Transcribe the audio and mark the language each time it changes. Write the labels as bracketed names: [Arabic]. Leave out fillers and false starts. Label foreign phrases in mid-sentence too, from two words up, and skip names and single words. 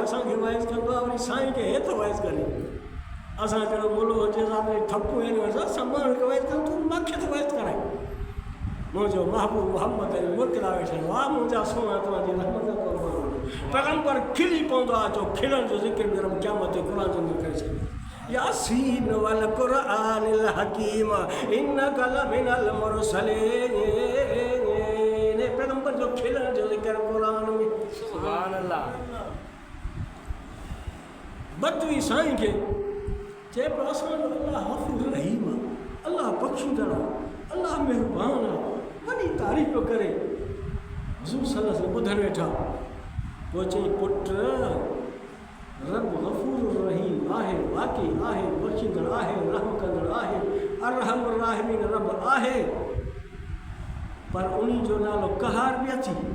[Sindhi] असांखे वाइज़ कंदो आहे वरी साईं खे हेठि वाइज़ करे असां कहिड़ो मोलो हुजे असां थपू आहिनि असां माण्हू खे वाइज़ कयूं तूं मूंखे थो वाइज़ कराए मुंहिंजो महबूब मोहम्मद मुर्तज़ा वेठल वाह मुंहिंजा सोना तव्हांजी रहमत पैगंबर खिली पवंदो आहे जो खिलण जो ज़िक्र गरम क़यामत ते क़ुर जो करे छॾियो [Arabic] يس والقرآن الحكيم إنك لمن المرسلين [Sindhi] पैगंबर जो खिलण जो ज़िक्र क़ुर में [Arabic] سبحان الله [Sindhi] बदवी साईं खे चए पियो असांजो अल्लाह गफ़ूर रहीम आहे अल्लाह बख़्शींदड़ आहे अल्लाह महिरबान आहे वॾी तारीफ़ पियो करे हुज़ूर [Arabic] صلى الله عليه وسلم [Sindhi] ॿुधण वेठा पोइ चई पुट रब गफ़ूर रहीम आहे वाक़ई आहे बख़्शींदड़ आहे रहम कंदड़ आहे [Arabic] أرحم الراحمين [Sindhi] रब आहे पर उन जो नालो कहार बि अची